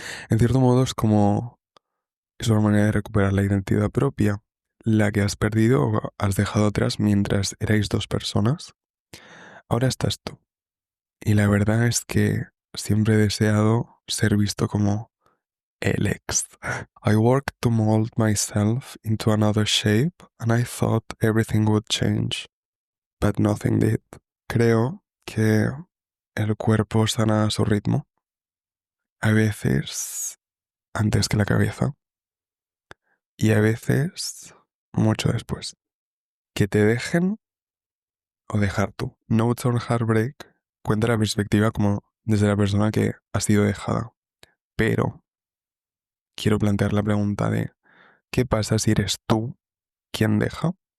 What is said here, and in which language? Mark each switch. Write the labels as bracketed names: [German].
[Spanish] En cierto modo es una manera de recuperar la identidad propia, la que has perdido o has dejado atrás mientras erais dos personas. Ahora estás tú. Y la verdad es que siempre he deseado ser visto como el ex. [English] I worked to mold myself into another shape and I thought everything would change, but nothing did. [Spanish] Creo que el cuerpo sana a su ritmo, a veces antes que la cabeza y a veces mucho después. Que te dejen o dejar tú. Notes on Heartbreak cuenta la perspectiva como desde la persona que ha sido dejada, pero quiero plantear la pregunta de ¿qué pasa si eres tú quien deja?